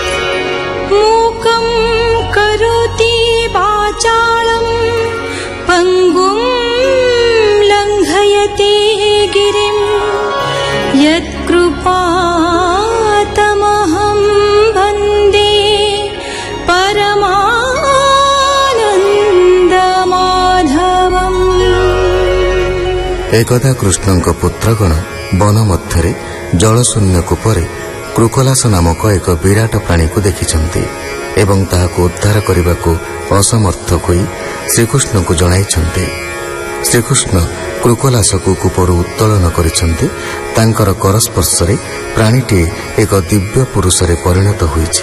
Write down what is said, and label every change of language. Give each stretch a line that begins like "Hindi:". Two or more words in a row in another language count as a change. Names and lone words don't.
Sanskrit: मूकं करोति वाचालं पङ्गुं लङ्घयति गिरिं यत्कृपातमहं वन्दे परमानन्दमाधवम्।
Odia: ଏକଦା କୃଷ୍ଣଙ୍କ ପୁତ୍ରଗଣ ବନ ମଧ୍ୟରେ ଜଳଶୂନ୍ୟ କୂପରେ କ୍ରୁକଲାସ ନାମକ ଏକ ବିରାଟ ପ୍ରାଣୀକୁ ଦେଖିଛନ୍ତି ଏବଂ ତାହାକୁ ଉଦ୍ଧାର କରିବାକୁ ଅସମର୍ଥ ହୋଇ ଶ୍ରୀକୃଷ୍ଣଙ୍କୁ ଜଣାଇଛନ୍ତି। ଶ୍ରୀକୃଷ୍ଣ କ୍ରୁକଲାସକୁ କୂପରୁ ଉତ୍ତୋଳନ କରିଛନ୍ତି। ତାଙ୍କର କରସ୍ପର୍ଶରେ ପ୍ରାଣୀଟି ଏକ ଦିବ୍ୟ ପୁରୁଷରେ ପରିଣତ ହୋଇଛି।